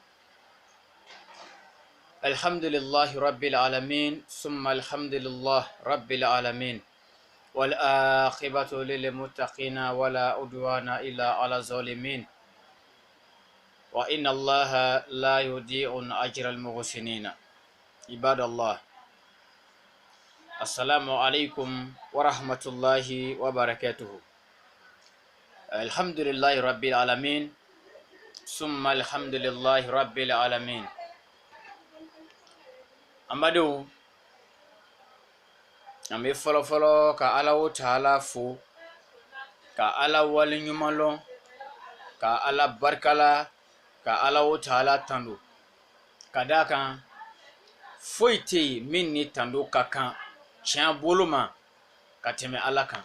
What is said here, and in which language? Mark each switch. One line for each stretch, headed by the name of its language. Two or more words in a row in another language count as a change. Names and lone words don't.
Arabic: الحمد لله رب العالمين ثم الحمد لله رب العالمين والآخبة للمتقين ولا عدوان إلا على الظالمين وإن الله لا يضيع أجر المحسنين. عباد الله، السلام عليكم ورحمة الله وبركاته. الحمد لله رب العالمين ثم الحمد لله رب العالمين.
Bambara: Amadu ambe fɔlɔ ka Ala wo taala fo, ka Ala wale ɲuman lɔn, ka Ala barikala, ka Ala wo taala tando. Ka d'a kan foyi tɛ yen min ni tando ka kan tiɲɛ bolo ma ka tɛmɛ Ala kan.